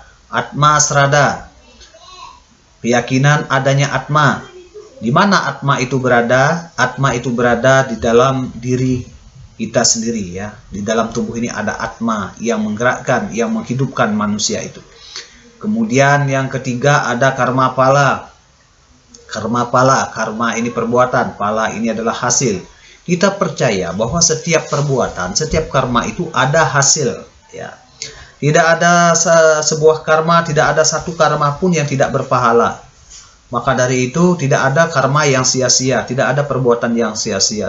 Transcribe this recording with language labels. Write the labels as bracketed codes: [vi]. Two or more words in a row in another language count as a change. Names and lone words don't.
[sa] Atma Srada, [id] keyakinan adanya Atma. Di mana Atma itu berada? Atma itu berada di dalam diri kita sendiri ya. Di dalam tubuh ini ada atma yang menggerakkan, yang menghidupkan manusia itu. Kemudian yang ketiga ada [sa] karma pala. Karma pala, [id] karma ini perbuatan, pala ini adalah hasil. Kita percaya bahwa setiap perbuatan, setiap karma itu ada hasil ya. Tidak ada sebuah karma, tidak ada satu karma pun yang tidak berpahala. Maka dari itu tidak ada karma yang sia-sia, tidak ada perbuatan yang sia-sia.